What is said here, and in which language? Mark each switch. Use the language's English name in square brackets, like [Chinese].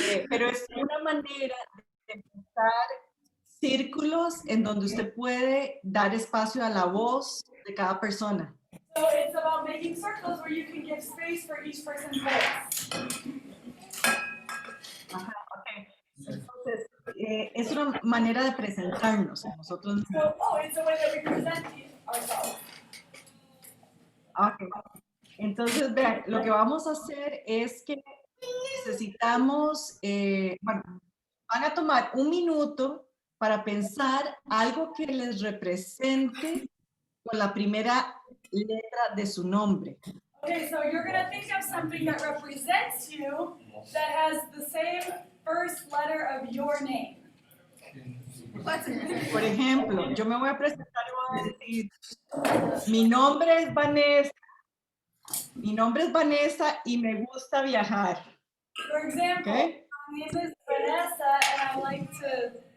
[Spanish] Pero es una manera de empezar círculos en donde usted puede dar espacio a la voz de cada persona. [English] So it's about making circles where you can give space for each person's voice. Ajá, okay. [Spanish] Entonces, es una manera de presentarnos a nosotros mismos. [English] So, it's a way that we present ourselves. Okay. [Spanish] Entonces, vean, lo que vamos a hacer es que necesitamos, bueno, van a tomar un minuto para pensar algo que les represente con la primera letra de su nombre. [English] Okay, so you're going to think of something that represents you that has the same first letter of your name. [Spanish] Por ejemplo, yo me voy a presentar y voy a decir, mi nombre es Vanessa. Mi nombre es Vanessa y me gusta viajar. [English] For example, Okay? my name is Vanessa and I like to